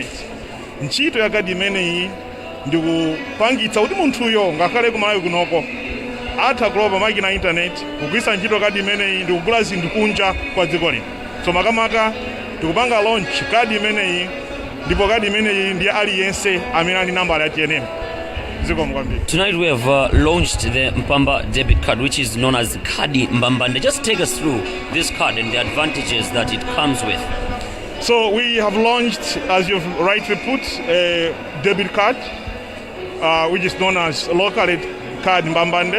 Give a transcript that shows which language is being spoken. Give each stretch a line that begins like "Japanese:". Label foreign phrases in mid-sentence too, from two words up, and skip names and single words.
Nyanja: Ntchito ya khadi imeneyi ndikupangitsa kuti munthuyo ngakhale kumalawi kunoko atha kulowa pa makina internet kugwiritsa ntchito khadi imeneyi ndi kugula zinthu kunja kwa dziko lino. So makamaka tikupanga launch khadi imeneyi, ndipo khadi imeneyi ndi aliyense amene ali nambala ya TNM.
English: Tonight we have launched the Mpamba Debit Card, which is known as Khadi Mbambande. Just take us through this card and the advantages that it comes with. So we have launched, as you've rightly put, a debit card, which is known as local card Mbambande.